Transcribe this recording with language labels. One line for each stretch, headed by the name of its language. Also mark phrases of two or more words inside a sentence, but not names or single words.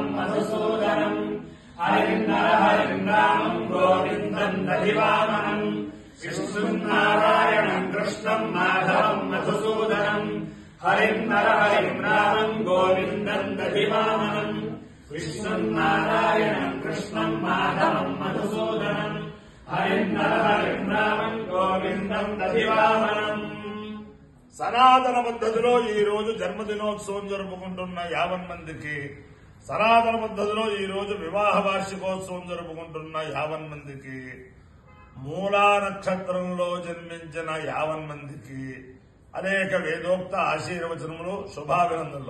Sanskrit: मधुसूदनं हरिं रामं गोविन्दं दधिवामनं विष्णुं नारायणं कृष्णं माधवं मधुसूदनं हरिं रामं गोविन्दं दधिवामनं विष्णुं नारायणं कृष्णं माधवं मधुसूदनं हरिं रामं गोविन्दं दधिवामनं।
Telugu: సనాతన పద్ధతిలో ఈ రోజు జన్మదినోత్సవం జరుపుకుంటున్న 50 మందికి, సనాతన పద్ధతిలో ఈ రోజు వివాహ వార్షికోత్సవం జరుపుకుంటున్న 50 మందికి, మూలా నక్షత్రంలో జన్మించిన 50 మందికి అనేక వేదోక్త ఆశీర్వచనములు, శుభాభినందనలు.